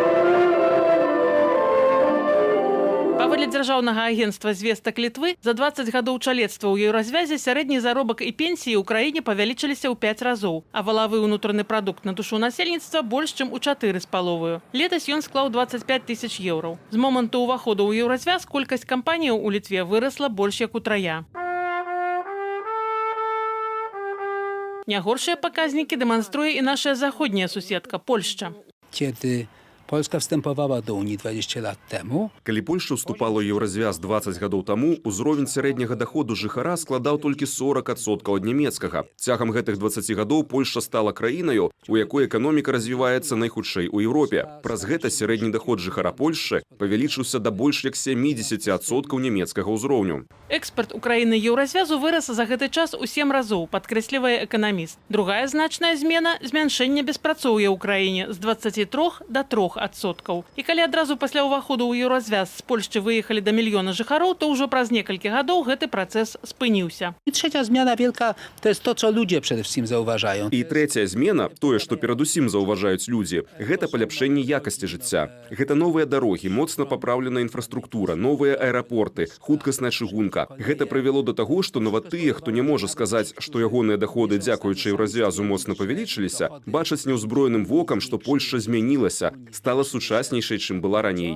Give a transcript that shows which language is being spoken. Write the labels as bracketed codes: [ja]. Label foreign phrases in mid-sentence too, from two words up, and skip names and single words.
[be] Паводле дзяржаўнага агенцтва звестак Літвы, за 20 гадоў чалецтва ў Еўразвязе сярэдні заробак і пенсіі ў краіне павялічыліся ў 5 разоў, а валавы ўнутраны прадукт на душу насельніцтва больш, чым у 4,5. Летась ён склаў 25 000 еўраў. З моманту ўваходу ў Еўразвяз колькасць кампаніяў у Літве вырасла больш як утрая. Нягоршыя паказнікі дэманструе і наша заходняя суседка – Польшча. [pl] Polska wstępowała do Unii 20 lat temu. [be] Калі Польша вступала ў Еўразвяз 20 гадоў таму, узровень сярэдняга даходу жыхара складаў толькі 40% ад нямецкага. Цягам гэтых 20 гадоў Польша стала краінаю, у якой эканоміка развіваецца найхутчэй у Еўропе. Праз гэта сярэдні даход жыхара Польшчы павялічыўся да больш як 70% нямецкага ўзроўню. Экспарт Украіны Еўразвязу вырас за гэты час у 7 разоў, падкрэслівае эканаміст. Другая значная змена – змяншэнне беспрацоўя ў краіне з 23 до 3%. 3%. І калі адразу пасля ўваходу ў еўразвяз з Польшчы выехалі да мільёна жыхароў, то ўжо праз некалькі гадоў гэты працэс спыніўся. [pl] I trzecia zmiana wielka to jest to, co ludzie przede wszystkim zauważają. [be] І трэцяя змена, тое, што перадусім заўважаюць людзі, гэта паляпшэнне якасці жыцця. Гэта новыя дарогі, моцна папраўленая інфраструктура, новыя аэрапорты, хуткасная чыгунка. Гэта прывяло да таго, што нават тыя, хто не можа сказаць, што ягоныя даходы, дзякуючы еўразвязу, моцна павялічыліся, бачаць няўзброеным вокам, што Польшча змянілася, стала сучаснейшай, чым была раней.